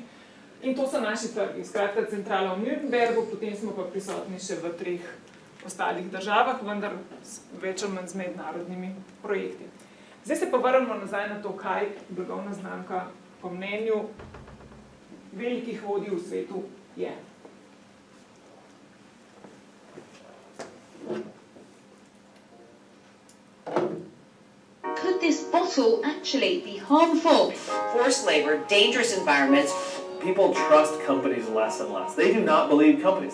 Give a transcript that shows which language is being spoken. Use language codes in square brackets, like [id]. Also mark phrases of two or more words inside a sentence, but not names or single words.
[sl] In to so naši trgi, skratka centrala v Nürnbergu, potem smo pa prisotni še v 3 ostalih državah, vendar več ali manj z mednarodnimi projekti. Zdaj se pa vrnemo nazaj na to, kaj blagovna znamka po mnenju velikih vodij v svetu je. [en] Could this bottle actually be harmful? Forced labor, dangerous environments. People trust companies less and less. They do not believe companies.